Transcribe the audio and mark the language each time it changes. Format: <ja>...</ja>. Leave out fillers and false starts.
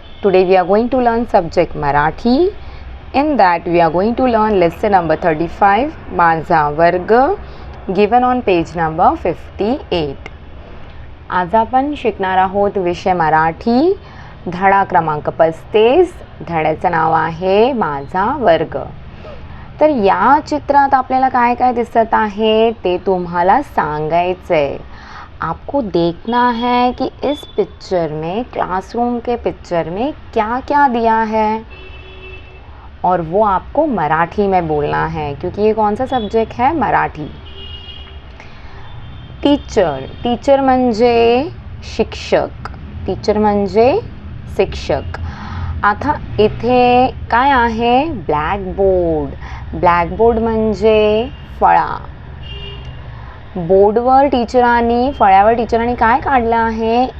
<en>Today we are going to learn subject Marathi. In that we are going to learn lesson number 35 माझा वर्ग given on page number 58.</en> <mr>आज आपण शिकणार आहोत विषय मराठी, धडा क्रमांक 35. धड्याचं नाव आहे माझा वर्ग. तर या चित्रात आपल्याला काय काय दिसत आहे ते तुम्हाला सांगायचं आहे.</mr> <hi>आपको देखना है कि इस पिक्चर में, क्लासरूम के पिक्चर में क्या क्या दिया है और वो आपको मराठी में बोलना है, क्योंकि ये कौन सा सब्जेक्ट है?</hi> <mr>मराठी. टीचर, टीचर म्हणजे शिक्षक, टीचर म्हणजे शिक्षक. आता इथे काय आहे? ब्लॅकबोर्ड. ब्लॅकबोर्ड म्हणजे फळा. बोर्डवर टीचरांनी, फळ्यावर टीचरांनी काय काढलं आहे?</mr>